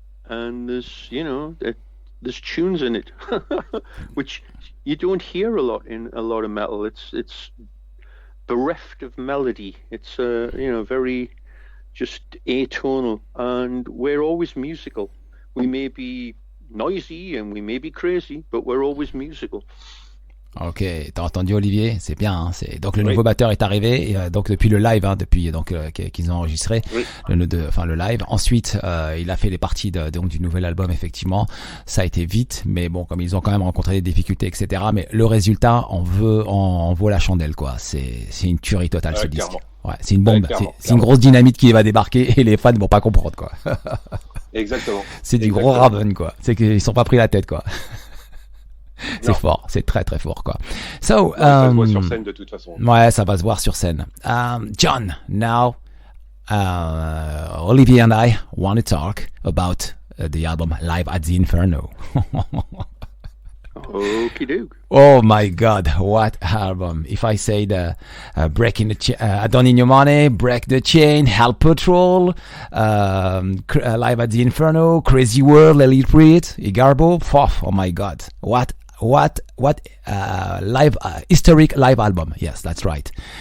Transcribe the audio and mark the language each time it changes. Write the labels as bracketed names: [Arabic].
[English] And there's tunes in it, which you don't hear a lot in a lot of metal. It's bereft of melody. It's, very just atonal, and we're always musical. We may be noisy and we may be crazy, but we're always musical. [French] Ok, t'as entendu Olivier, c'est bien. Hein, c'est donc le nouveau batteur est arrivé, et, donc depuis le live, depuis donc qu'ils ont enregistré le live. Ensuite, il a fait les parties donc du nouvel album. Effectivement, ça a été vite, mais bon, comme ils ont quand même rencontré des difficultés, etc. Mais le résultat, on vaut la chandelle, quoi. C'est une tuerie totale ce disque. Ouais, c'est une bombe, c'est une grosse dynamite qui va débarquer et les fans vont pas comprendre, quoi. Exactement. C'est du gros Raven, quoi. C'est qu'ils sont pas pris la tête, quoi. C'est fort, c'est très très fort, quoi. [English] So, [French] ça se voit sur scène de toute façon. Ouais, ça va se voir sur scène. [English] John, now, Olivier and I want to talk about the album Live at the Inferno. Okie doke. Oh my God, what album! If I say the Breaking the I Don't Need Your Money, Break the Chain, Hell Patrol, Live at the Inferno, Crazy World, Elite Breed, Igarbo, oh my God, what live historic live album? Yes, that's right.